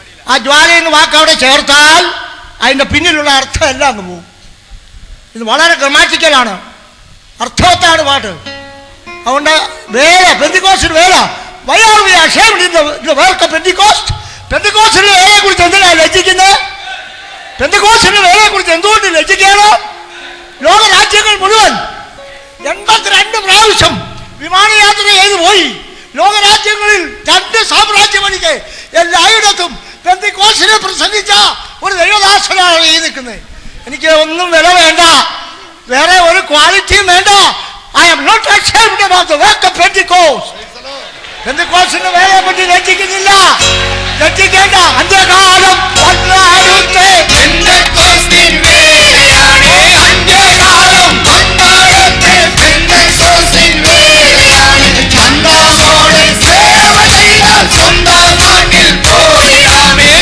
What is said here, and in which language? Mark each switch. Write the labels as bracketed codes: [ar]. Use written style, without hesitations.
[ml] ആ ജ്വാലയെന്ന് വാക്ക് അവിടെ ചേർത്താൽ അതിൻ്റെ പിന്നിലുള്ള അർത്ഥം എല്ലാം അങ്ങ് പോകും. ഇത് വളരെ ഗ്രമാറ്റിക്കലാണ്, അർത്ഥവത്താണ് പാട്ട്. അതുകൊണ്ട് വേല, പെന്തിക്കോസ്റ്റിന് വേല. [en] Why are we ashamed in the work of Pentecost? [ml] പെന്തിക്കോസ്റ്റിന്റെ വേലയെ കുറിച്ച് എന്തിനാണ് ലജ്ജിക്കുന്നത്? പെന്തിക്കോസ്റ്റിന്റെ വേലയെ കുറിച്ച് എന്തുകൊണ്ട് ലജ്ജിക്കണം? ലോക രാജ്യങ്ങൾ മുഴുവൻ 82 പ്രാവശ്യം വിമാനയാത്ര ചെയ്തു പോയി. ലോകരാജ്യങ്ങളിൽ 2 സാമ്രാജ്യമണിക്ക് എല്ലായിടത്തും പെന്തിക്കോസ്റ്റിനെ പ്രസംഗിച്ച ഒരു ദൈവദാസനാണ് ഈ നിൽക്കുന്നത്. എനിക്ക് ഒന്നും വില വേണ്ട, വേറെ ഒരു ക്വാളിറ്റിയും വേണ്ട. [en] I am not ashamed about the work of Pentecost. [ml] പെന്തിക്കോസ്റ്റിന്റെ വേലയെ പറ്റി ലജ്ജിക്കുന്നില്ല, ലജ്ജിക്കേണ്ട. അന്ത്യകാലം വന്നാടുത്തെ പെന്തിക്കോസ്റ്റിൻ വേലയാണ്. അന്ത്യകാലം വന്നാടുത്തെ പെന്തിക്കോസ്റ്റിൻ വേലയാണ്. ചന്തമോടെ സേവ ചെയ്താൽ സ്വന്തം നാട്ടിൽ പോയിടാമേ.